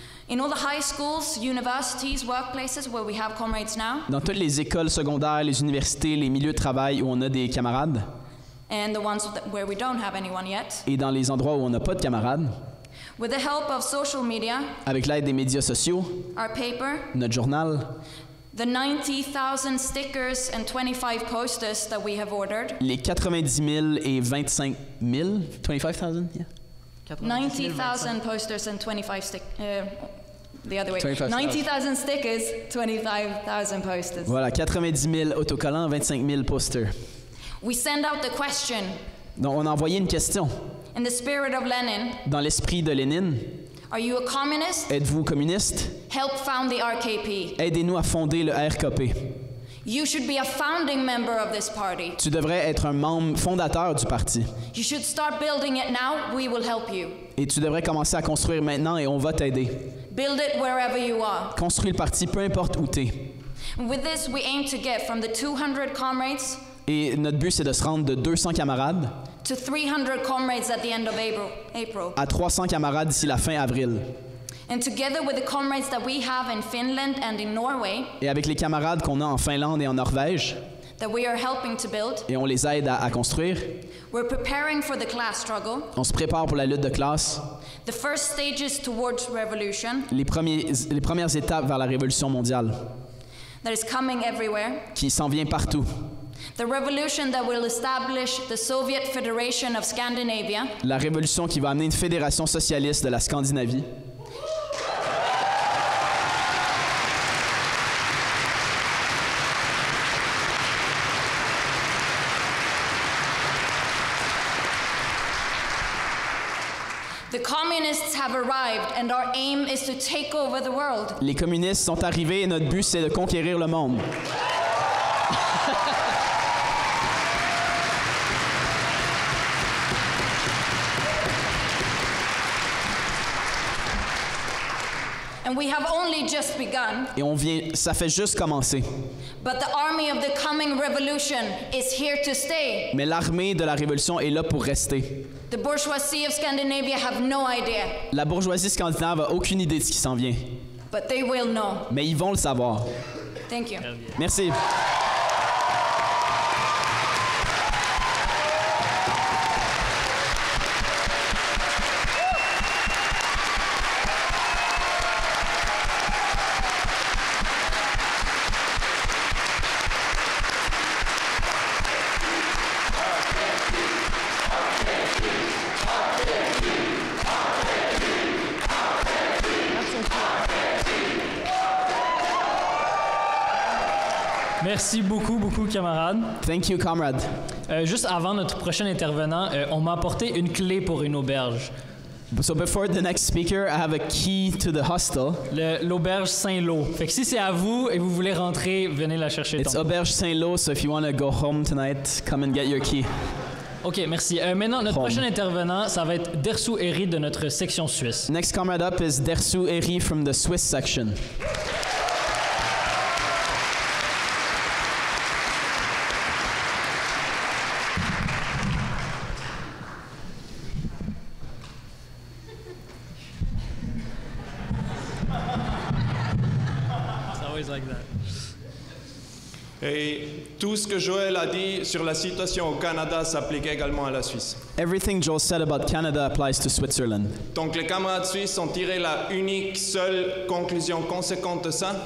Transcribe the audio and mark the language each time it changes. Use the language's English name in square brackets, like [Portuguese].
[English] In all the high schools, universities, workplaces where we have comrades now. [French] Dans toutes les écoles secondaires, les universités, les milieux de travail où on a des camarades. [English] And the ones where we don't have anyone yet. [French] Et dans les endroits où on n'a pas de camarades. [English] With the help of social media. [French] Avec l'aide des médias sociaux. [English] Our paper. [French] Notre journal. [English] The 90,000 stickers and 25 posters that we have ordered. [French] Les 90 000 et 25 000? 25,000? Yeah. [English] 90,000 posters and 25 the other way. 90,000 stickers, 25,000 posters. [French] Voilà, 90 000 autocollants, 25 000 posters. [English] We send out the question. [French] Donc, on a envoyé une question. [English] In the spirit of Lenin. [French] Dans l'esprit de Lénine. [English] Are you a communist? [French] Êtes-vous communiste? [English] Help found the RKP. [French] Aidez-nous à fonder le RKP. [English] You should be a founding member of this party. [French] Tu devrais être un membre fondateur du parti. [English] You should start building it now. We will help you. [French] Et tu devrais commencer à construire maintenant et on va t'aider. [English] Build it wherever you are. [French] Construis le parti, peu importe où t'es. [English] With this, we aim to get from the 200 comrades. [French] Et notre but, c'est de se rendre de 200 camarades [English] to 300 comrades at the end of April. [French] À 300 camarades d'ici la fin avril. [English] And together with the comrades that we have in Finland and in Norway, [French] et avec les camarades qu'on a en Finlande et en Norvège, [English] that we are helping to build, [French] et on les aide à construire, [English] we're preparing for the class struggle, [French] on se prépare pour la lutte de classe, [English] the first stages towards revolution, [French] les premières étapes vers la révolution mondiale, [English] that is coming everywhere, [French] qui s'en vient partout. [English] The revolution that will establish the Soviet Federation of Scandinavia, [French] la révolution qui va amener une fédération socialiste de la Scandinavie. [English] The communists have arrived and our aim is to take over the world. [French] Les communistes sont arrivés et notre but c'est de conquérir le monde. [English] And we have only just begun. [French] Et ça fait juste commencer. [English] But the army of the coming revolution is here to stay. [French] Mais l'armée de la révolution est là pour rester. [English] The bourgeoisie of Scandinavia have no idea. [French] La bourgeoisie scandinave n'a aucune idée de ce qui s'en vient. [English] But they will know. [French] Mais ils vont le savoir. [English] Thank you. [French] Merci. Merci beaucoup, camarades. [English] Thank you, comrade. [French] Juste avant notre prochain intervenant, on m'a apporté une clé pour une auberge. [English] So before the next speaker, I have a key to the hostel. [French] L'auberge Saint-Lô. Fait que si c'est à vous et vous voulez rentrer, venez la chercher. [English] It's auberge Saint-Lô, so if you want to go home tonight, come and get your key. [French] OK, merci. Maintenant, notre prochain intervenant, ça va être Dersu Eri de notre section suisse. [English] Next comrade up is Dersu Eri from the Swiss section. [French] Et tout ce que Joël a dit sur la situation au Canada s'applique également à la Suisse. [English] Everything Joel said about Canada applies to Switzerland. [French] Donc les camarades suisses ont tiré la unique seule conclusion conséquente de ça.